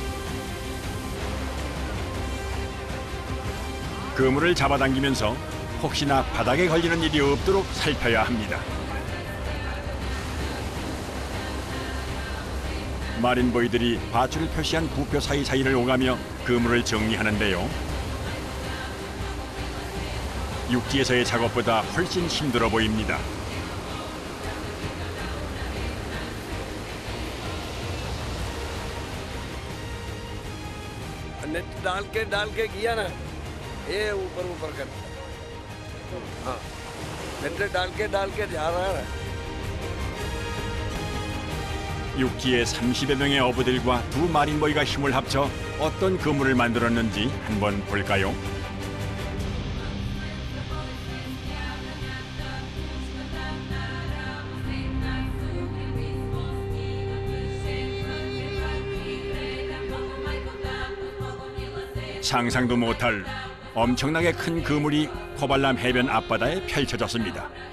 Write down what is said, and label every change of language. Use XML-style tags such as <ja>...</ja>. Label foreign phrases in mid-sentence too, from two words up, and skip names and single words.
<ko>그물을 잡아당기면서 혹시나 바닥에 걸리는 일이 없도록 살펴야 합니다. 마린보이들이 밧줄을 표시한 부표 사이사이를 오가며 그물을 정리하는데요. 육지에서의 작업보다 훨씬 힘들어 보입니다.</ko> <hi>नेट डाल के किया ना ये ऊपर कर हाँ नेट डाल के जा रहा है</hi> <ko>육지에 30여 명의 어부들과 두 마린보이가 힘을 합쳐 어떤 그물을 만들었는지 한번 볼까요? 상상도 못할 엄청나게 큰 그물이 코발람 해변 앞바다에 펼쳐졌습니다.</ko>